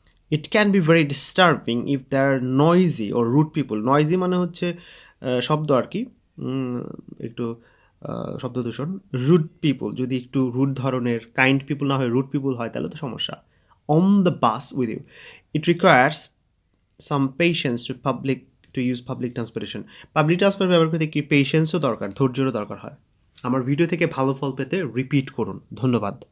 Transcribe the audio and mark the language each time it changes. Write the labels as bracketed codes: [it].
[en] It can be very disturbing if there are noisy or rude people. [bn] Noisy মানে হচ্ছে শব্দ আর কি, একটু শব্দ দূষণ. [en] rude people [bn] যদি একটু রুড ধরনের, কাইন্ড পিপল না হয় রুড পিপল হয় তাহলে তো সমস্যা. [en] On the bus with you. It requires some patience to use public transportation. [bn] Public transport ব্যবহার করতে কি পেশেন্সও দরকার, ধৈর্যেরও দরকার হয়. আমার ভিডিও থেকে ভালো ফল পেতে রিপিট করুন. ধন্যবাদ.